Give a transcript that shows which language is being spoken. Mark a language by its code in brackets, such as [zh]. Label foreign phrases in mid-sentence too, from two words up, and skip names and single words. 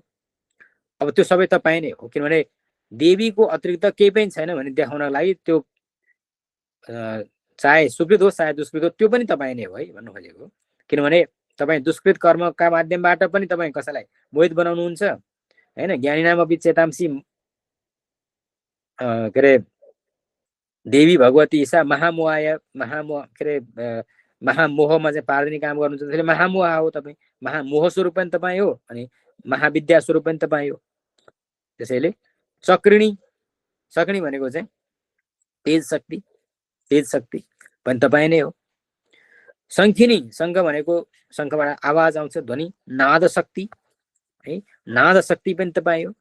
[ne] अब त्यो सबै तपाईँ नै हो, किनभने देवीको अतिरिक्त केही पनि छैन भने देखाउनको लागि त्यो चाहे सुकृत होस् चाहे दुष्कृत होस् त्यो पनि तपाईँ नै हो है भन्नु खोजेको। किनभने तपाईँ दुष्कृत कर्मका माध्यमबाट पनि तपाईँ कसैलाई मोहित बनाउनुहुन्छ होइन। [sa] ज्ञानीनाम अपि चेतांसी, [ne] के अरे [sa] देवी भगवती ईशा महामोहाय, [ne] के अरे महामोहमा चाहिँ पार्दिने काम गर्नुहुन्छ। त्यसैले महामोह हो तपाईँ, महामोह स्वरूप पनि तपाईँ हो अनि महाविद्या स्वरूप पनि तपाईँ हो। त्यसैले चक्रिणी, चक्रिणी भनेको चाहिँ तेज शक्ति, तेज शक्ति पनि तपाईँ नै हो। शङ्खिनी, शङ्ख भनेको शङ्खबाट आवाज आउँछ, ध्वनि, नाद शक्ति है, नाद शक्ति पनि तपाईँ हो।